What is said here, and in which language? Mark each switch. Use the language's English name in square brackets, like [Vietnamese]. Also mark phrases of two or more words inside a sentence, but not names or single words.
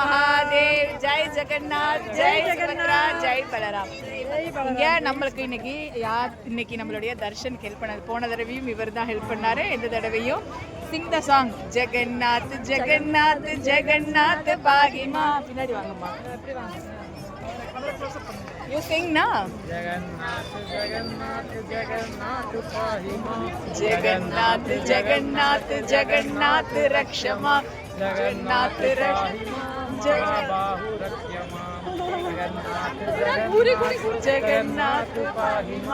[Tamil] ஜெய் ஜெய். ஜெகநாத் ஜெய் சுபத்ரா ஜெய் பலராம். இங்க நம்மளுக்கு இன்னைக்கு நம்மளுடைய தர்ஷனுக்கு ஹெல்ப் பண்ணது. போன தடவையும் இவர் தான் ஹெல்ப் பண்ணாரு. இந்த தடவையும் [English] sing the song. [Sanskrit] जगन्नाथ जगन्नाथ जगन्नाथ पाहिमाम्. [Tamil] பின்னாடி வாங்கம்மா. [English] You sing na? [Sanskrit] जगन्नाथ जगन्नाथ जगन्नाथ पाहिमाम्. जगन्नाथ जगन्नाथ जगन्नाथ रक्षमाम्. जगन्नाथ रक्षमाम्। बाहु रक्षमाम्. जगन्नाथ जगन्नाथ पाहिमाम्.